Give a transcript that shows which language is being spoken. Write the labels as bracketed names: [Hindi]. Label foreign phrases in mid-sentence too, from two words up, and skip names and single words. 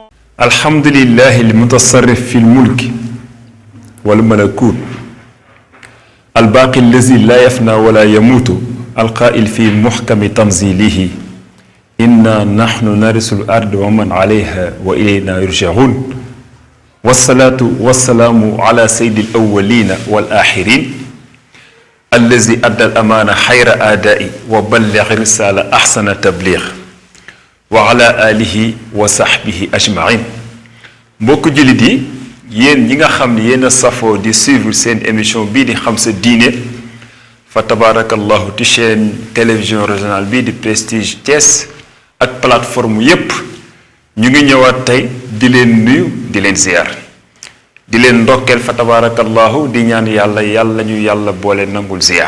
[Arabic] الحمد لله المتصرف في الملك والملكوت الباقي الذي لا يفنى ولا يموت القائل في محكم تنزيله إنا نحن نرث الأرض ومن عليها وإلينا يرجعون والصلاة والسلام على سيد الأولين والآخرين الذي أدى الأمانة خير آداء وبلغ الرسالة أحسن تبليغ وعلى آله وصحبه أجمعين. [Wolof] mbokk jullit yi yéen ñi nga xam ne yéen a safoo di suivre seen émission bii di xam sa diine fa tabarakallahu ci [French] chaîne télévision régionale [Wolof] bii di Prestige Thiès ak plateforme yépp ñu ngi ñëwaat tey di leen nuyu di leen ziar di leen ndokkeel fa tabarakallahu di ñaan yàlla ñu yàlla boole nangul ziar